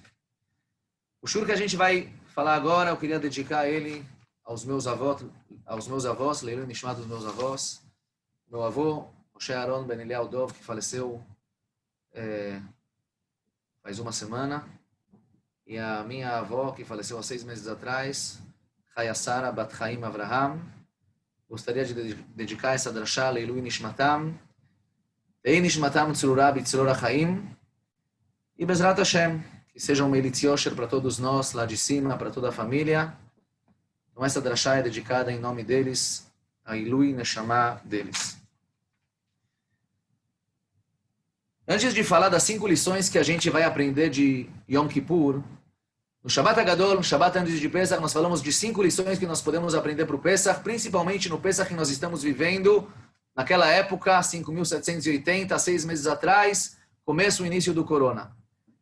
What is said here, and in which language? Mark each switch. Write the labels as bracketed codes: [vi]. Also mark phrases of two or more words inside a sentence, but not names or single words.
[pt] O shur que a gente vai falar agora, eu queria dedicar ele aos meus avós, [he] לעילוי נשמת [pt] dos meus avós, meu avô, Moshe Aaron Ben Eliyahu Dov, que faleceu faz uma semana, e a minha avó, que faleceu há 6 meses atrás, Chaya Sara Bat Chaim Avraham. Gostaria de dedicar essa drashá [he] לעילוי נשמתם תהא נשמתם צרורה בצרור חיים, [pt] e [he] בעזרת השם, [pt] que seja um [he] מליץ יושר [pt] para todos nós, lá de cima, para toda a família. Então essa drashá é dedicada em nome deles, a [he] עילוי נשמה [pt] deles. Antes de falar das 5 lições que a gente vai aprender de Yom Kippur, no [he] שבת הגדול, [pt] no Shabbat antes de Pesach, nós falamos de 5 lições que nós podemos aprender para o Pesach, principalmente no Pesach que nós estamos vivendo, naquela época, 5.780, 6 meses atrás, começo e início do Corona.